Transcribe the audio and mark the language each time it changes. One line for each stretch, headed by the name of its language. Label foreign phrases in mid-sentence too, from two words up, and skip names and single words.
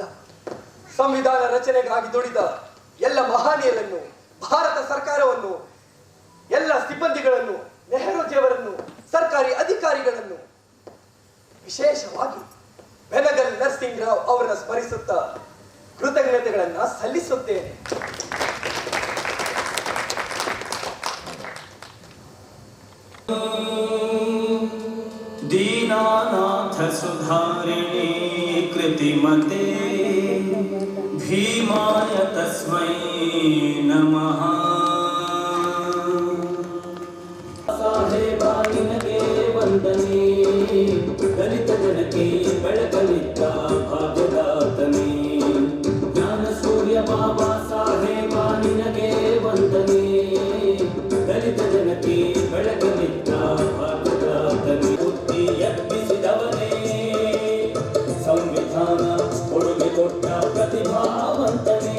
Kannada: ಸಂವಿಧಾನ ರಚನೆಗಾಗಿ ದುಡಿದ ಎಲ್ಲ ಮಹನೀಯರನ್ನು, ಭಾರತ ಸರ್ಕಾರವನ್ನು, ಎಲ್ಲ ಸಿಬ್ಬಂದಿಗಳನ್ನು, ನೆಹರೂಜಿಯವರನ್ನು, ಸರ್ಕಾರಿ ಅಧಿಕಾರಿಗಳನ್ನು, ವಿಶೇಷವಾಗಿ ಬೆನಗಲ್ ನರಸಿಂಗ್ ರಾವ್ ಅವರನ್ನು ಸ್ಮರಿಸುತ್ತಾ ಕೃತಜ್ಞತೆಗಳನ್ನು ಸಲ್ಲಿಸುತ್ತೇನೆ.
Sanskrit: दीनानाथ सुधारिणी कृतिमते भीमाय तस्मै नमः.
Kannada: ಸಾಹೇಬಾನಿನಗೆ ವಂದನೆ ದಲಿತ ಜನಕೆ ಬೆಳಕಲಿದ್ದ ಭಾಗ್ಯದಾತನೇ. ಜ್ಞಾನ ಸೂರ್ಯ ಬಾಬಾ ಸಾಹೇಬಾನಿನಗೆ ವಂದನೆ ದಲಿತ ಜನಕೆ ಬೆಳಕಲಿದ್ದ ಭಾಗ್ಯದಾತನೇ. ಬುದ್ಧಿ ಎಬ್ಬಿಸಿದವನೇ ಸಂವಿಧಾನ ಕೊಡುಗೆ ಕೊಟ್ಟ ಪ್ರತಿಭಾವಂತನೇ.